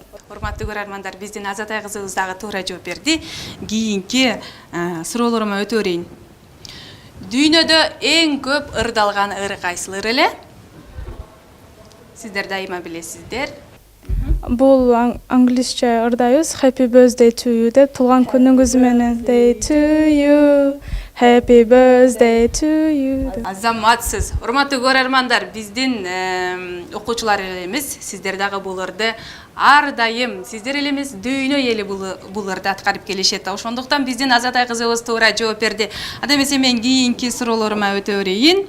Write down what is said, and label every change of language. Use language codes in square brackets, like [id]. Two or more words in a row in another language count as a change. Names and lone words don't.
[ky] Урматтуу көрөрмандар, биздин Азатай кызыбыз дагы туура жооп берди. Кийинки суроолорума өтө берейин. Дүйнөдө эң көп ырдалган ыр кайсыл ыр эле? Сиздер дайыма билесиздер. Бул англисче ырдайбыз. [en] Happy birthday to you [ky] деп туулган күнүңүз менен. [en] Day to you. Happy birthday to you. [ky] Азаматсыз. Урматтуу көрөрмандар, биздин окуучулар эле эмес, сиздер дагы бул ырды ар дайым сиздер эле эмес, дүйнө эли бул ырды аткарып келишет. Ошондуктан биздин Азатай кызыбыз туура жооп берди. Анда эмесе мен кийинки суроолорума өтө берейин.